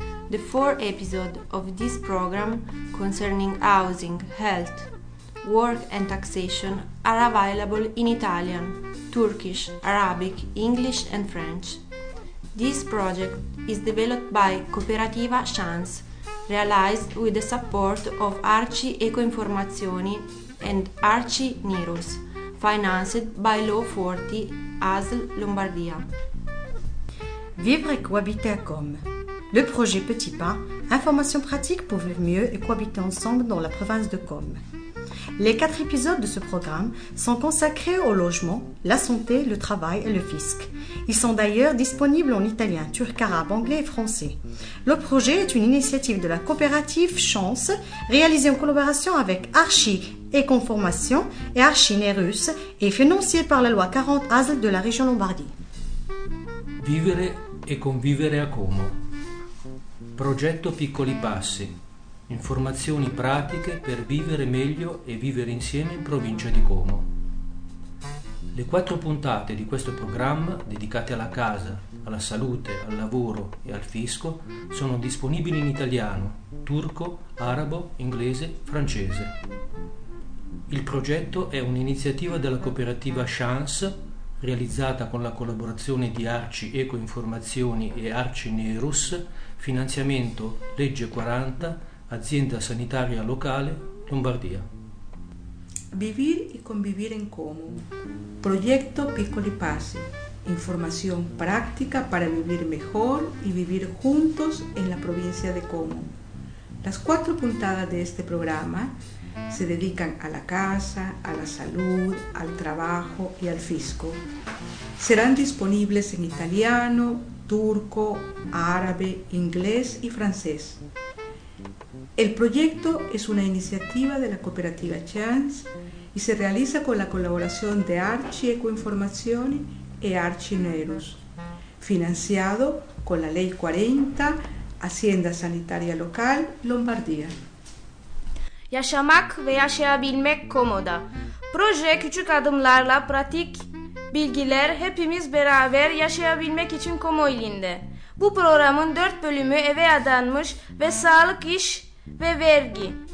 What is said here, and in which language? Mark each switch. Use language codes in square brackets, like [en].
[en] The 4 episodes of this program concerning housing, health, work and taxation are available in Italian, Turkish, Arabic, English and French. This project is developed by Cooperativa Chance, realized with the support of Arci Ecoinformazioni and Arci Nirus, financed by Law 40 ASL Lombardia. [fr] Vivre et cohabiter à Comme. Le projet Petit Pas, information pratique pour vivre mieux et cohabiter ensemble dans la province de Comme. Les 4 épisodes de ce programme sont consacrés au logement, la santé, le travail et le fisc. Ils sont d'ailleurs disponibles en italien, turc, arabe, anglais et français. Le projet est une initiative de la coopérative Chance, réalisée en collaboration avec Arci Ecoinformazioni et Arci Nirus et financée par la loi 40 ASL de la région Lombardie. [it] Vivere e convivere a Como. Progetto Piccoli Passi. Informazioni pratiche per vivere meglio e vivere insieme in provincia di Como. Le 4 puntate di questo programma, dedicate alla casa, alla salute, al lavoro e al fisco, sono disponibili in italiano, turco, arabo, inglese, francese. Il progetto è un'iniziativa della cooperativa Chance, realizzata con la collaborazione di Arci Ecoinformazioni e Arci Nirus, finanziamento Legge 40, Azienda sanitaria locale Lombardia. [es] Vivir y convivir en Como. Proyecto Piccoli Passi. Información práctica para vivir mejor y vivir juntos en la provincia de Como. Las 4 puntadas de este programa se dedican a la casa, a la salud, al trabajo y al fisco. Serán disponibles en italiano, turco, árabe, inglés y francés. El proyecto es una iniciativa de la cooperativa Chance y se realiza con la colaboración de Arci Ecoinformazioni e Arci Nirus, financiado con la Ley 40, Hacienda Sanitaria Local, Lombardía. [tr] Yaşamak ve yaşayabilmek komoda. Proje küçük adımlarla pratik bilgiler hepimiz beraber yaşayabilmek için Como ilinde. Bu programın 4 bölümü eve adanmış ve sağlık, iş ve vergi.